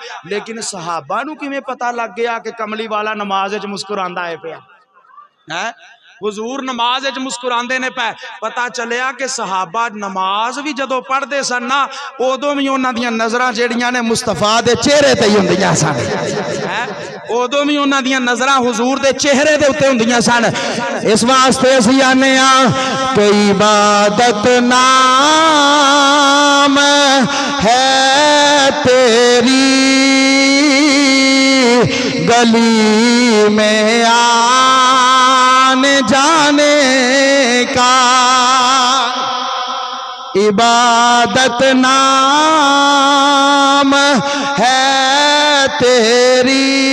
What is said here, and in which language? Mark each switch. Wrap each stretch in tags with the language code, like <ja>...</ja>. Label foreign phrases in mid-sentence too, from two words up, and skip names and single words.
<pa>لیکن صحابہ نو کیویں پتہ لگ گیا کہ کملی والا نماز وچ مسکراندا ہے پیا؟ حضور نماز وچ مسکراندے نے پے، پتہ چلیا کہ صحابہ نماز بھی جدوں پڑھدے سن نا اودوں بھی انہاں دیاں نظراں جیڑیاں نے مصطفیٰ دے چہرے تے ہی ہوندیاں سن، اودوں بھی انہاں دیاں نظراں حضور دے چہرے دے اوتے ہوندیاں سن۔ اس واسطے اسی آنے ہاں کہ</pa> <ur>عبادت نام ہے تیری گلی میں آنے جانے کا، عبادت نام ہے تیری</ur>